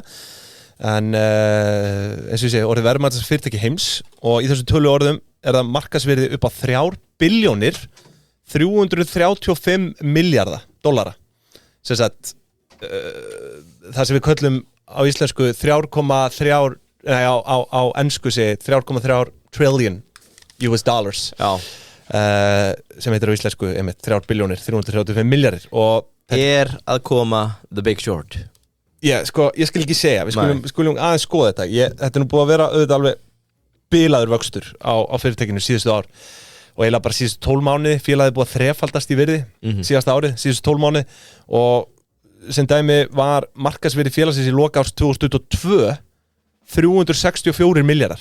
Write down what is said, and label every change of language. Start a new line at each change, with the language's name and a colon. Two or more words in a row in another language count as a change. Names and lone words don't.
Icelandic: En eins og ég segi, orðið verðmætasta fyrirtæki heims og í þessu tölu orðum er það markaðsvirði upp á 3 billjónir 335 milljarða dollara. Sem sagt, það sem við köllum á íslensku 3,3, nei á ensku segi 3,3
English: trillion US dollars.
Icelandic: Já. Sem heitir á íslensku 3 billjónir 335 milljarðir. Og að koma The Big Short. Sko, ég skal ekki segja, við skulum aðeins skoða þetta. Þetta er nú búið að vera auðvitað alveg bilaður vöxtur á fyrirtækinu síðustu ár. Og eiginlega bara síðustu 12 mánuði, félagið búið að þrefaldast í virði síðasta árið, síðustu 12 mánuði og sem dæmi var markaðsvirði félagsins í loka árs 2022 364 milljarðar.